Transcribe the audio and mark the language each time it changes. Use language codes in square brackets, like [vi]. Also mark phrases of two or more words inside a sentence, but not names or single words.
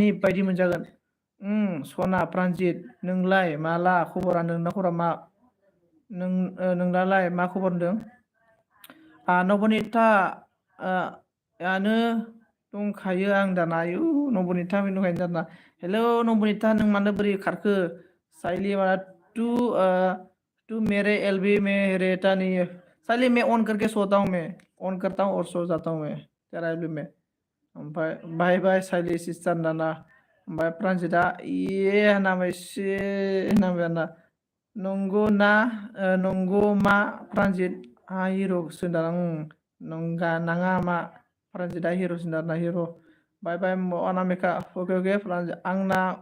[brx] बायदि मोनजागोन सना प्रानजित नोंलाय माला खबरा नोंना खबरा मा नोंनालाय मा खबर होनदों नबनिता यानो दंखायो आं दाना आयु नबनिता दंखायो दाना हेलो नबनिता नों मानो बोरै खारखो साइली वाला [hi] तू मेरे एलबी में रहता नहीं है साइली मैं ऑन करके सोता हूँ मैं ऑन करता हूँ और सो जाता हूँ मैं तेरा एलबी में [brx] ओमफ्राय बाय बाय साइली सिस्टार दाना ओमफ्राय प्रानजितआ होनबाय एसे होनबाय आरोना नंगौ मा प्रानजित हिर'सो दाना नाङा मा प्रानजितआ हिर'सो दाना हिर' बाय बाय अनामिका अके प्रानजित आंना